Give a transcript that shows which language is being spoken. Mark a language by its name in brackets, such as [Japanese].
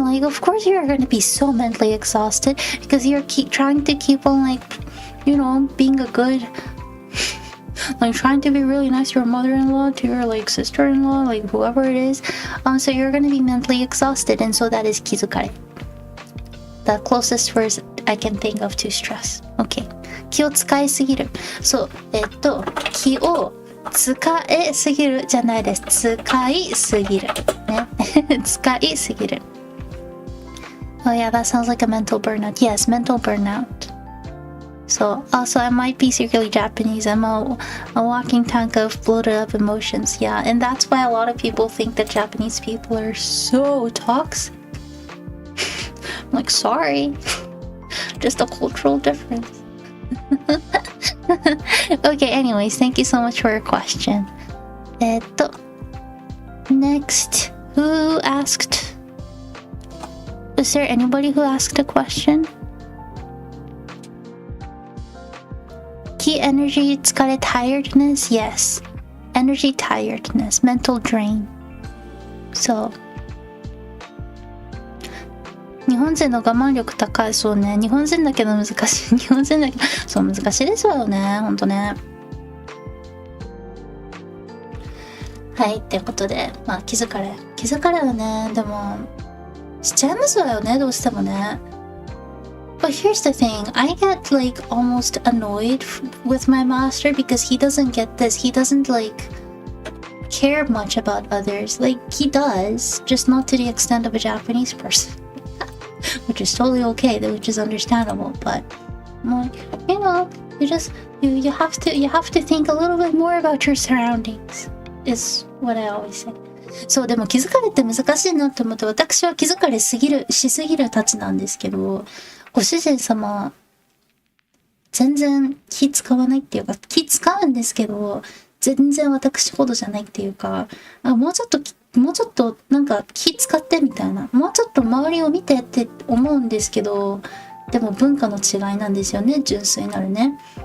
[English] Like, of course you're going to be so mentally exhausted because you're trying to keep on like, being a good, like trying to be really nice to your mother-in-law, to your like sister-in-law, like whoever it is. So you're going to be mentally exhausted, and so that is kizukare. The closest words I can think of to stress. [Japanese] Okay. 気を使いすぎる。そう、気を使いすぎるじゃないです。使いすぎる。ね。使いすぎる。 [English] Oh yeah, that sounds like a mental burnout. Yes, mental burnout. So, also I might be secretly Japanese. I'm a walking tank of bloated up emotions. Yeah, and that's why a lot of people think that Japanese people are so toxic. I'm like, sorry. Just a cultural difference. Okay, anyways, thank you so much for your question. Next, who asked? Is there anybody who asked a question? Key energy, 疲れ tiredness? Yes. Energy tiredness, mental drain. [Japanese] So, 日本人の我慢力高い。そうね。日本人だけど難しい。日本人だけど、そう難しいですわよね。ほんとね。はい。ってことで、まあ気づかれはね、でも、しちゃいますわよね。どうしてもね。 [English] But here's the thing, I get like almost annoyed with my master because he doesn't get this. He doesn't like care much about others. Like he does, just not to the extent of a Japanese person. Which is totally okay, which is understandable. But like, you have to think a little bit more about your surroundings, is what I always say. [Japanese] そう、でも気づかれって難しいなって思って、私は気づかれしすぎるたちなんですけど、ご主人様全然気使わないっていうか、気使うんですけど全然私ほどじゃないっていうか、もうちょっとなんか気使ってみたいな、もうちょっと周りを見てって思うんですけど、でも文化の違いなんですよね、純粋なるね。